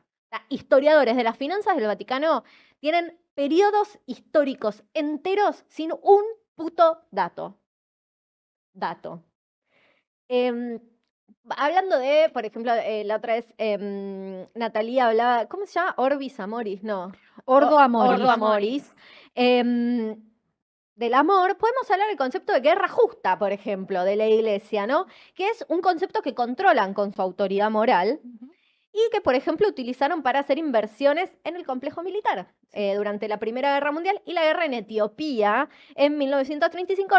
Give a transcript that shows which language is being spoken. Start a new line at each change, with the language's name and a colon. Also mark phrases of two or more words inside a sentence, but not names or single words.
Spanish: O sea, historiadores de las finanzas del Vaticano tienen periodos históricos enteros sin un puto dato. Hablando de, por ejemplo, la otra vez Natalia hablaba, ¿cómo se llama? Orbis Amoris, no. Ordo Amoris. Ordo Amoris. Del amor, podemos hablar del concepto de guerra justa, por ejemplo, de la iglesia, ¿no? Que es un concepto que controlan con su autoridad moral y que, por ejemplo, utilizaron para hacer inversiones en el complejo militar durante la Primera Guerra Mundial y la guerra en Etiopía en 1935.